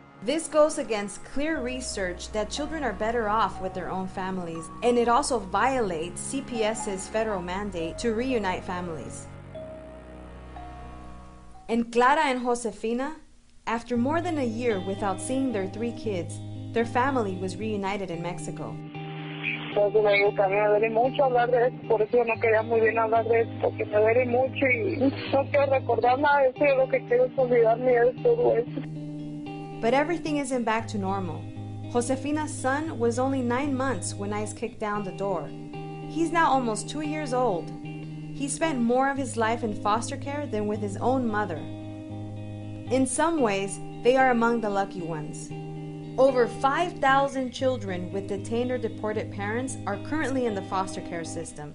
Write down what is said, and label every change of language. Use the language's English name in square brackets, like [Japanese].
[Spanish] This goes against clear research that children are better off with their own families, and it also violates CPS's federal mandate to reunite families. And Clara and Josefina, after more than a year without seeing their 3 kids, their family was reunited in Mexico. Entonces me digo que a mí me duele mucho hablar de esto, por eso yo no quería muy bien hablar de esto, porque me duele mucho y no quiero recordar nada de eso, yo lo que quiero es olvidarme de todo eso. [English] But everything isn't back to normal. Josefina's son was only 9 months when ICE kicked down the door. He's now almost 2 years old. He spent more of his life in foster care than with his own mother. In some ways, they are among the lucky ones. Over 5,000 children with detained or deported parents are currently in the foster care system.